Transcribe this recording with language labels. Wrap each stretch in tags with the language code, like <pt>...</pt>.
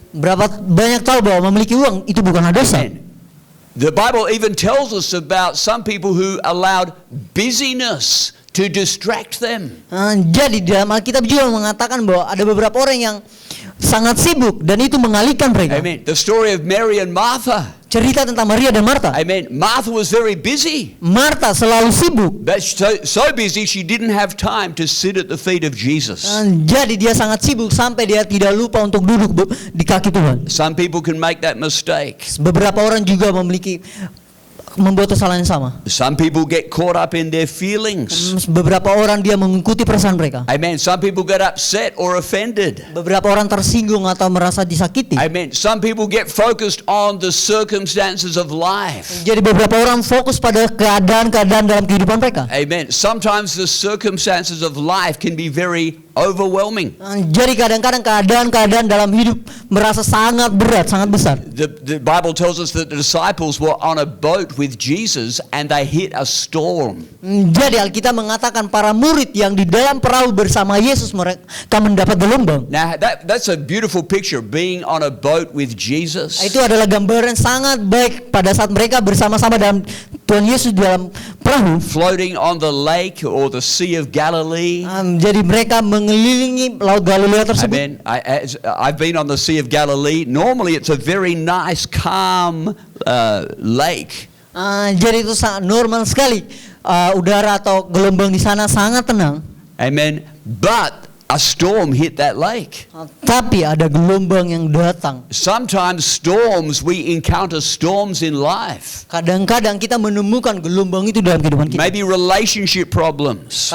<id>Berapa banyak tahu bahwa memiliki uang itu bukanlah dosa.</id> <en>The Bible even tells us about some people who allowed busyness to distract them.</en> <id>Jadi dalam Alkitab juga mengatakan bahwa ada beberapa orang yang sangat sibuk dan itu mengalihkan mereka.</id> <en>Amen. The story of Mary and Martha.</en> <id>Cerita tentang Maria dan Martha.</id> <en>Amen. Martha was very busy.</en> <id>Martha selalu sibuk.</id> <en>But so busy she didn't have time to sit at the feet of Jesus.</en> <id>Jadi dia sangat sibuk sampai dia tidak lupa untuk duduk di kaki Tuhan.</id> <en>Some people can make that mistake.</en> <id>Beberapa orang juga membuat kesalahan yang sama.</id> <en>Some people get caught up in their feelings.</en> <id>Beberapa orang dia mengikuti perasaan mereka. Amen.</id> <en>Some people get upset or offended.</en> <id>Beberapa orang tersinggung atau merasa disakiti. Amen.</id> <en>Some people get focused on the circumstances of life.</en> <id>Jadi beberapa orang fokus pada keadaan-keadaan dalam kehidupan mereka. Amen.</id> <en>Sometimes the circumstances of life can be very overwhelming.</en> <id>Jadi kadang-kadang keadaan-keadaan dalam hidup merasa sangat berat, sangat besar.</id> <en>The Bible tells us that the disciples were on a boat with Jesus and they hit a storm.</en> <id>Jadi Alkitab mengatakan para murid yang di dalam perahu bersama Yesus mereka mendapat gelombang.</id> <en>Now that's a beautiful picture, being on a boat with Jesus.</en> <id>Itu adalah gambaran sangat baik pada saat mereka bersama-sama dalam Tuhan Yesus dalam perahu.</id> <en>Floating on the lake or the Sea of Galilee.</en> <id>Jadi mereka mengelilingi Laut Galilea tersebut. Amen.</id> <en>I've been on the Sea of Galilee. Normally it's a very nice, calm lake.</en> <id>Jadi itu sangat normal sekali. Udara atau gelombang di sana sangat tenang. Amen.</id> <en>But a storm hit that lake.</en> <id>Tapi ada gelombang yang datang.</id> <en>Sometimes we encounter storms in life.</en> <id>Kadang-kadang kita menemukan gelombang itu dalam kehidupan kita.</id> <en>Maybe relationship problems.</en>